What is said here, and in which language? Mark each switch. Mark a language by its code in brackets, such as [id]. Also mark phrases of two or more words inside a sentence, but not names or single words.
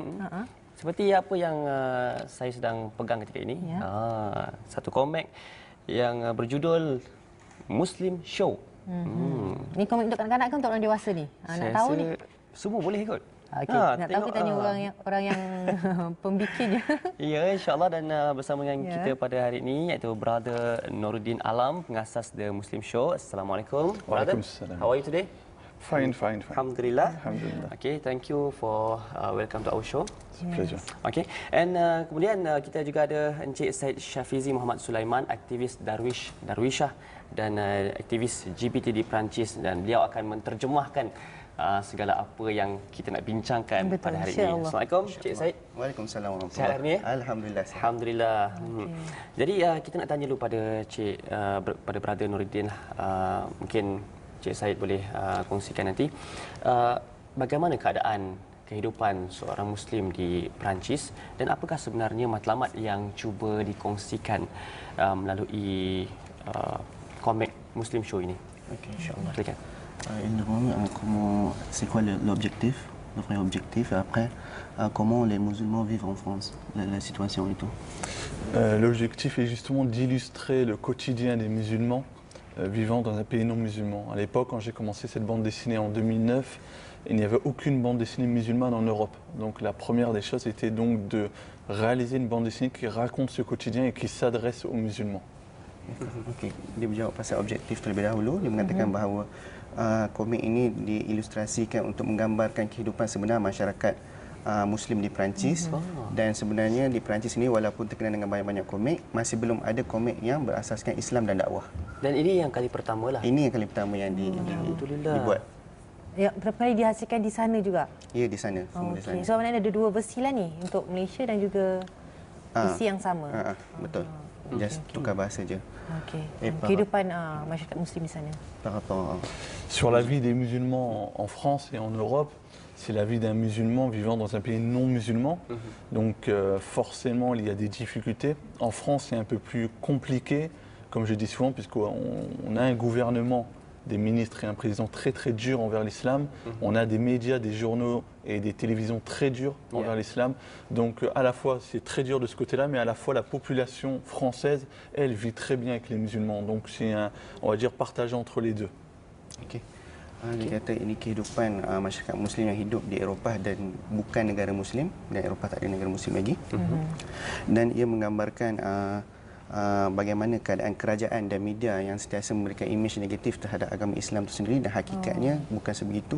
[ms] Seperti apa yang saya sedang pegang ketika ini, satu komik yang berjudul Muslim Show. Ni komik untuk kanak-kanak ke untuk orang dewasa ni? Nak tahu ni? Semua boleh kot. Okey, nak tahu kita tanya orang yang pembikinnya. Ya, insya-Allah, dan bersama dengan kita pada hari ini iaitu Brother Nuruddin Alam, pengasas The Muslim Show. Assalamualaikum. Waalaikumsalam. [en] How are you today? Fine. Alhamdulillah. Alhamdulillah. Okay, thank you for welcome to our show. It's a pleasure. Okay, and [ms] kemudian kita juga ada Encik Said Syafizi Muhammad Sulaiman, aktivis Darwishah dan aktivis LGBT di Perancis, dan beliau akan menterjemahkan segala apa yang kita nak bincangkan pada hari ini. Assalamualaikum, Encik Said. [ar] Waalaikumsalam warahmatullahi [ms] Sihat hari ini? Alhamdulillah. Alhamdulillah. Jadi kita nak tanya dulu pada Cik, pada Brother Nuruddin, mungkin Cik Said boleh kongsikan nanti bagaimana keadaan kehidupan seorang Muslim di Perancis dan apakah sebenarnya matlamat yang cuba dikongsikan melalui komik Muslim Show ini. Okey, inshallah. Silakan. [fr] Comment, c'est quoi l'objectif, le vrai objectif, et après, comment les musulmans vivent en France, la situation et tout. L'objectif est justement d'illustrer le quotidien des musulmans vivant dans un pays non musulman. À l'époque, quand j'ai commencé cette bande dessinée en 2009, il n'y avait aucune bande dessinée musulmane en Europe. Donc la première des choses était donc de réaliser une bande dessinée qui raconte ce quotidien et qui s'adresse aux musulmans. [ms] Okey, dia berjawab pasal objektif terlebih dahulu. Dia mengatakan bahawa komik ini diilustrasikan untuk menggambarkan kehidupan sebenar masyarakat Muslim di Perancis. Dan sebenarnya di Perancis ini walaupun terkenal dengan banyak-banyak komik, masih belum ada komik yang berasaskan Islam dan dakwah. Dan ini yang kali pertama lah. Ini yang kali pertama yang dibuat. Ya, berapa kali dihasilkan di sana juga? Ya, di sana. Di sana. So maknanya ada dua versi lah ni untuk Malaysia dan juga isi yang sama. Betul. Just tukar bahasa je. Okey. Kehidupan masyarakat Muslim di sana. [fr] Par rapport Sur la vie des musulmans en France et en Europe, c'est la vie d'un musulman vivant dans un pays non musulman. Donc forcément, il y a des difficultés. En France, c'est un peu plus compliqué, comme je dis souvent, puisqu'on a un gouvernement, des ministres et un président très dur envers l'islam. On a des médias, des journaux et des télévisions très durs envers l'islam. Donc à la fois c'est très dur de ce côté-là, mais à la fois la population française, elle vit très bien avec les musulmans. Donc c'est on va dire partagé entre les deux. [ms] Okey. Dia kata ini kehidupan masyarakat Muslim yang hidup di Eropah dan bukan negara Muslim, dan Eropah tak ada negara Muslim lagi. Dan ia menggambarkan bagaimana keadaan kerajaan dan media yang sentiasa memberikan imej negatif terhadap agama Islam itu sendiri, dan hakikatnya bukan sebegitu.